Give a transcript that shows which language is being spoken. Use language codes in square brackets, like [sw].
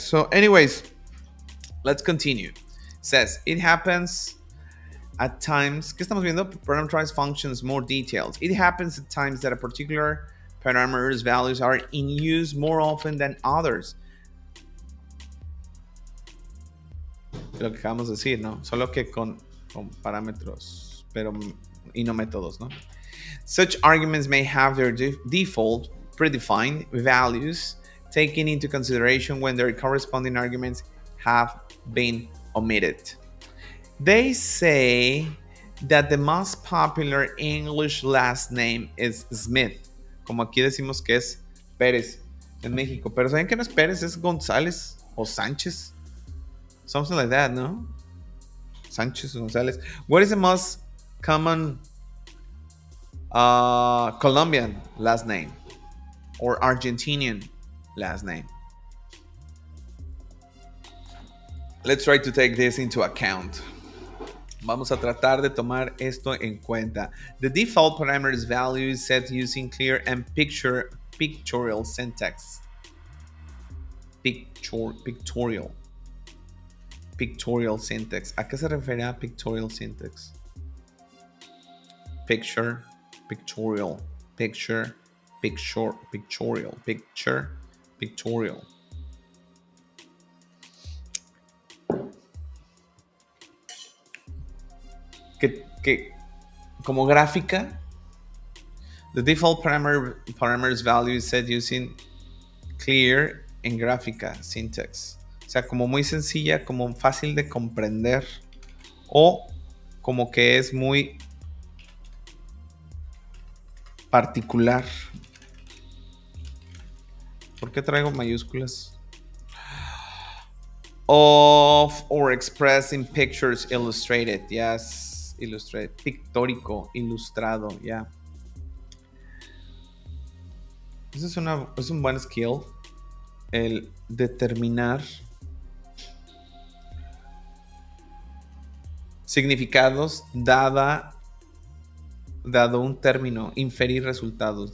[en] So, anyways, let's continue. It says, it happens at times. [es] ¿Qué estamos viendo? [en] Parameterize functions, more details. It happens at times that a particular parameter's values are in use more often than others. [es] Lo que acabamos de decir, ¿no? Solo que con parámetros, y no métodos, ¿no? [en] Such arguments may have their default predefined values taken into consideration when their corresponding arguments have been omitted. They say that the most popular English last name is Smith, [es] como aquí decimos que es Pérez en México, pero ¿saben que no es Pérez? Es González o Sánchez, [en] something like that, [es] ¿no? Sánchez González. [en] What is the most common Colombian last name or Argentinian last name? Let's try to take this into account. [es] Vamos a tratar de tomar esto en cuenta. [en] The default parameters value is set using clear and pictorial syntax. Pictorial. pictorial syntax. [es] ¿A qué se refiere a pictorial syntax? [en] Picture, pictorial, picture, pictorial, picture, pictorial. [es] Que como gráfica, [en] the default parameters value is set using clear [es] en gráfica [en] syntax. [es] O sea, como muy sencilla, como fácil de comprender o como que es muy particular. ¿Por qué traigo mayúsculas? [en] Of or expressed in pictures illustrated. Yes, illustrated. [es] Pictórico, ilustrado, ya. [en] Yeah. [es] Eso es un buen skill. El determinar significados dado un término, inferir resultados.